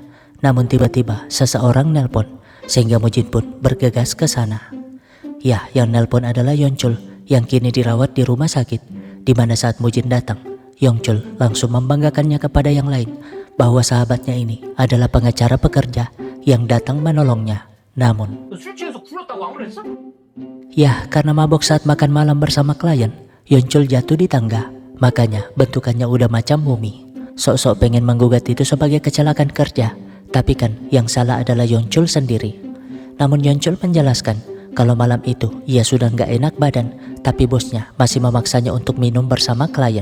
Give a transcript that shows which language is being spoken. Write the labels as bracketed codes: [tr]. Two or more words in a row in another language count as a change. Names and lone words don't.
[id] Namun tiba-tiba seseorang nelpon, sehingga Mujin pun bergegas ke sana. Ya, yang nelpon adalah Yeonchul, yang kini dirawat di rumah sakit. Di mana saat Mujin datang, Yeonchul langsung membanggakannya kepada yang lain, bahwa sahabatnya ini adalah pengacara pekerja yang datang menolongnya. Namun, [ko] 술 취해서 굴렀다고 안 그랬어? [id] ya karena mabok saat makan malam bersama klien, Yeonchul jatuh di tangga. Makanya bentukannya udah macam mumi. Sok-sok pengen menggugat itu sebagai kecelakaan kerja, tapi kan yang salah adalah Yeonchul sendiri. Namun Yeonchul menjelaskan kalau malam itu ia sudah nggak enak badan, tapi bosnya masih memaksanya untuk minum bersama klien.